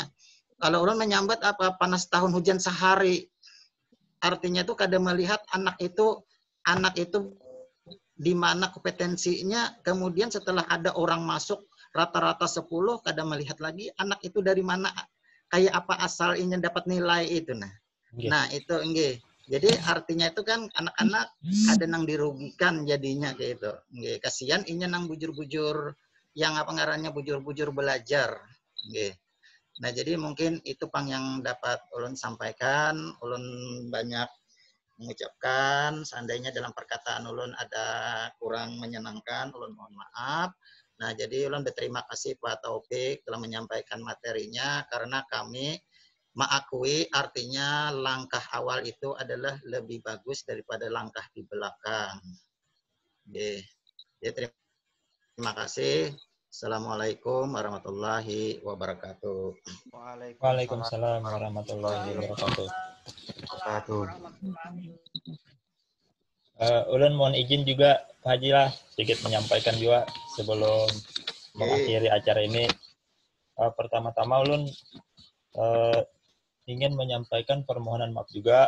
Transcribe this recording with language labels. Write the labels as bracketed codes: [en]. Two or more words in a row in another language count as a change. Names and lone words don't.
[bjn] Kalau ulun menyambat panas tahun hujan sehari, artinya itu kadang melihat anak itu di mana kompetensinya, kemudian setelah ada orang masuk rata-rata 10, kadang melihat lagi anak itu dari mana, kayak apa asal ini dapat nilai itu. Nah itu enggak. Jadi artinya itu kan anak-anak ada nang dirugikan jadinya kayak itu. Kasihan ini nang bujur-bujur yang apa ngarannya bujur-bujur belajar. Nah, jadi mungkin itu Pang yang dapat ulun sampaikan. Ulun banyak mengucapkan, seandainya dalam perkataan ulun ada kurang menyenangkan, ulun mohon maaf. Nah, jadi ulun berterima kasih Pak Taufik telah menyampaikan materinya, karena kami mengakui artinya langkah awal itu adalah lebih bagus daripada langkah di belakang. [id] Jadi terima kasih. [ar] السلام عليكم ورحمة الله وبركاته. وعليكم السلام ورحمة الله وبركاته. [bjn] Ulun mohon izin juga Pak Haji lah sedikit menyampaikan juga sebelum mengakhiri acara ini. Pertama-tama ulun ingin menyampaikan permohonan maaf juga.